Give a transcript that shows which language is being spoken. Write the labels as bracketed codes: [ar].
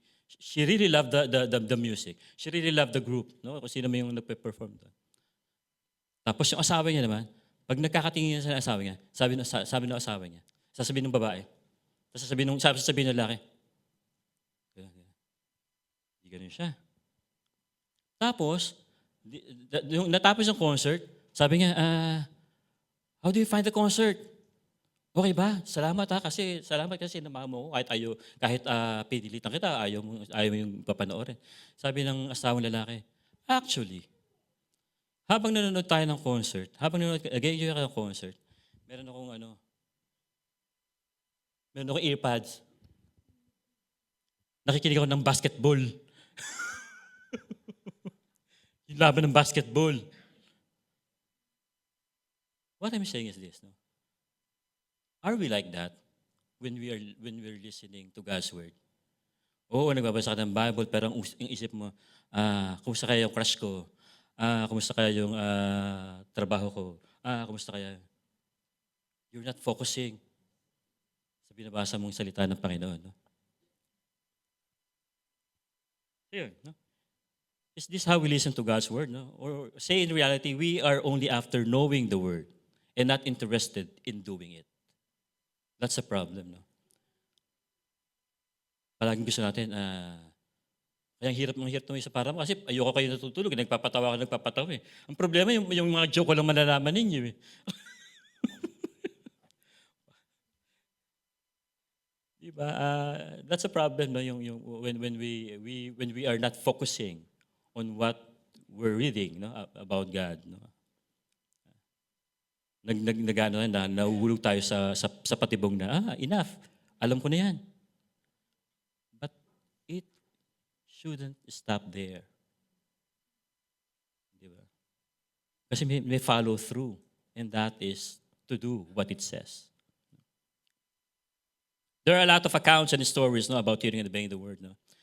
[en] She really loved the music. She really loved the group, no? [tl] Kung sino man yung nagpe-perform doon. Tapos yung asawa niya naman, pag nagkakatingin niya sa asawa niya, sabi ng asawa niya, sasabihin ng babae, tapos sasabihin ng lalaki, hindi ganun siya. Tapos, yung natapos yung concert, sabi niya, [en] how do you find the concert? [tl] Okay ba? Salamat kasi namahan mo ko kahit pinilitan kita, ayaw mo yung papanoorin. Sabi ng asawang lalaki, actually, habang nanonood tayo ng concert, nag-enjoy ka ng concert, meron akong earpads. Nakikinig ako ng basketball. Yung laban ng basketball. [en] What I'm saying is this, no? Are we like that when we're listening to God's word? [tl] Oo, nagbabasa ka ng Bible, pero ang isip mo, kumusta kaya yung crush ko? Kumusta kaya yung trabaho ko? Kumusta kaya? [en] You're not focusing [tl] sa binabasa mong salita ng Panginoon. No? Yun, no? [en] Is this how we listen to God's word? No? Or say in reality, we are only after knowing the word and not interested in doing it. That's a problem. No? [tl] Palaging gusto natin, kaya hirap ng isa para kasi ayoko kayo natutulog, nagpapatawa eh. Ang problema, yung mga joke ko lang malalaman ninyo eh. Diba? [en] That's a problem, no? When we are not focusing on what we're reading, no, about God, no. [tl] Nahuhulog tayo sa patibong na enough. Alam ko na 'yan. [en] But it shouldn't stop there. [tl] Diba? Kasi may [en] follow through, and that is to do what it says. There are a lot of accounts and stories, no, about hearing and obeying the word, no.